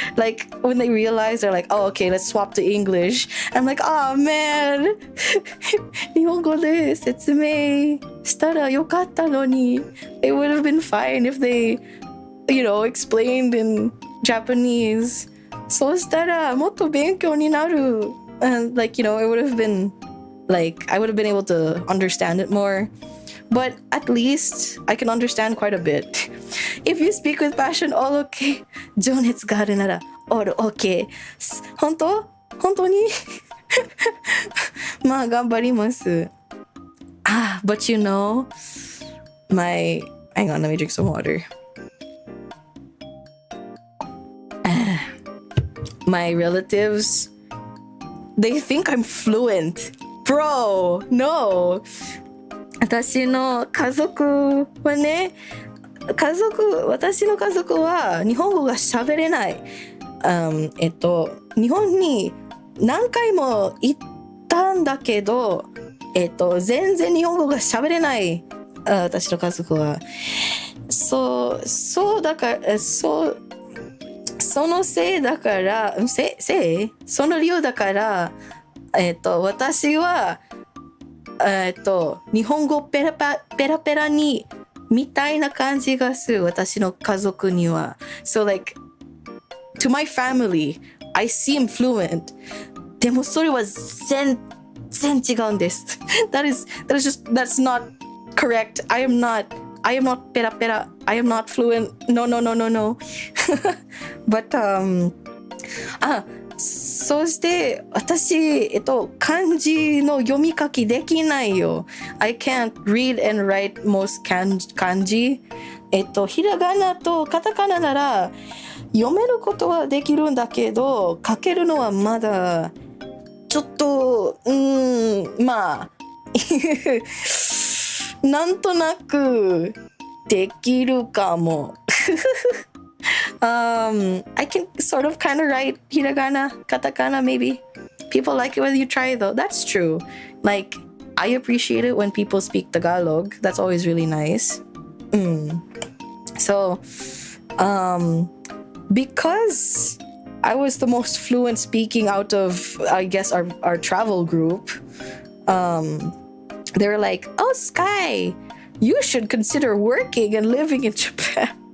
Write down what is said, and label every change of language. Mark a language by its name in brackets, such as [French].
[English] Like when they realize, they're like, oh, okay, let's swap to English. I'm like, oh man [Japanese] 日本語で説明したらよかったのに [English] It would have been fine if they, you know, explained in Japanese. [Japanese] そうしたらもっと勉強になる。 [English] And like, you know, it would have been like, I would have been able to understand it more. But at least I can understand quite a bit. If you speak with passion, all okay. [Japanese] 情熱があるなら [English] all okay. [Japanese] 本当にまあ頑張ります。 [English] But you know, hang on, let me drink some water. My relatives, they think I'm fluent. Bro, no. [Japanese] 私の家族はね、私の家族は日本語が喋れない。日本に何回も行ったんだけど、全然日本語が喋れない。私の家族は。そうだから、そのせいだから、その理由だから、私は、日本語ペラペラにみたいな感じがする。私の家族には。 [English] So like, to my family, I seem fluent. [Japanese] でもそれは全然違うんです。 [English] that's not correct. I am not ペラペラ。 I am not fluent. No. [Japanese] But, そして私、漢字の読み書きできないよ。 [English] I can't read and write most 漢字。 [Japanese] ひらがなとカタカナなら読めることはできるんだけど、書けるのはまだちょっと、まあなんとなくできるかも。 [English] I can sort of kind of write hiragana, katakana maybe. People like it when you try though. That's true. Like, I appreciate it when people speak Tagalog. That's always really nice. So, because I was the most fluent speaking out of, I guess, our travel group, they were like, oh, Skye, you should consider working and living in Japan.